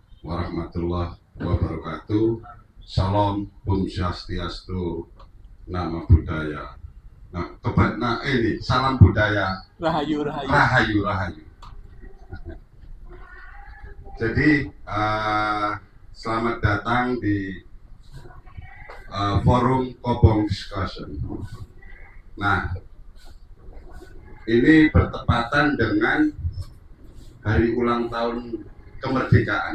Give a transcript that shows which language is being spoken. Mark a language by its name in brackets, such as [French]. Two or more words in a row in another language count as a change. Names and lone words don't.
[Arabic] ورحمة الله وبركاته. [Indonesian] Salam, Om Swastiastu, Nama Budaya. Ini salam budaya. Rahayu, rahayu. Rahayu, rahayu. Jadi selamat datang di forum Kobong Discussion. Nah, ini bertepatan dengan hari ulang tahun kemerdekaan.